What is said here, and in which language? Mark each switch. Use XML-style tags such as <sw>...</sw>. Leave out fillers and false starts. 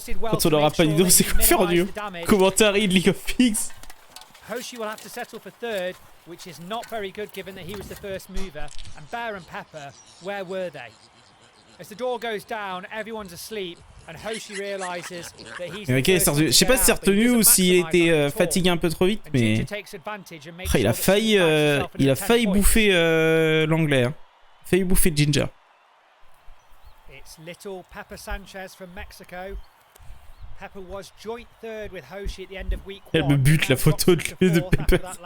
<fr>Quand on aura pas d'idée, c'est quoi faire du commentaire de League of Pigs.</fr> <en>Hoshi will have to settle for third, which is not very good given that he was the first mover. And Bear and Pepper, where were they? As the door goes down, everyone's asleep, and Hoshi realizes that he's the first one to</en> <fr>je sais pas si c'est retenu ou s'il était fatigué un peu trop vite, mais il a failli bouffer l'anglais, hein. Failli bouffer Ginger.</fr> <en>It's little Pepper Sanchez from Mexico. Pepper was joint third with Hoshi at the end of week 1.</en> <fr>Elle me bute la photo de Pepper.</fr>